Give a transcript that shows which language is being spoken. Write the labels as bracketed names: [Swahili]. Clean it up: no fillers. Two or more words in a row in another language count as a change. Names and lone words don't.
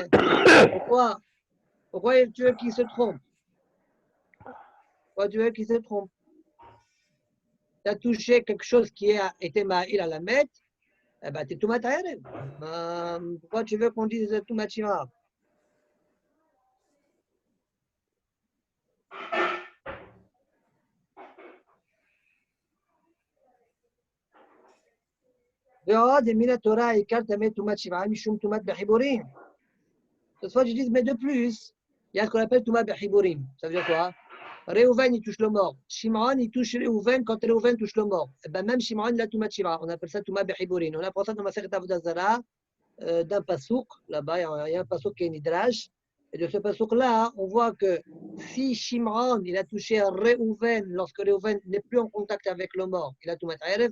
[French] Pourquoi tu veux qu'il se trompe? Pourquoi tu veux qu'il se trompe? Tu as touché quelque chose qui a été ma'il à la mettre, eh ben, tu es [Hebrew] טומאת ערב. [French] Pourquoi tu veux qu'on dise [Hebrew] טומאת שבעה? ועוד מן התורה עיקר טמא טומאת שבעה משום טומאת בחיבורים. [French] Toutefois, je dis, mais de plus, il y a ce qu'on appelle [Hebrew] טומאה בחיבורים. [French] Ça veut dire quoi? Reuven, il touche le mort. Shimon, il touche Reuven quand Reuven touche le mort. Et ben même Shimon, il a [Hebrew] טומאה שבעה. [French] On appelle ça [Hebrew] טומאה בחיבורים. [French] On apprend ça dans ma Masechet Avodah Zarah, d'un pasouk. Là-bas, il y a un pasouk qui est Nidrash. Et de ce pasouk-là, on voit que si Shimon, il a touché Reuven lorsque Reuven n'est plus en contact avec le mort, il a [Hebrew] טומאה ערב.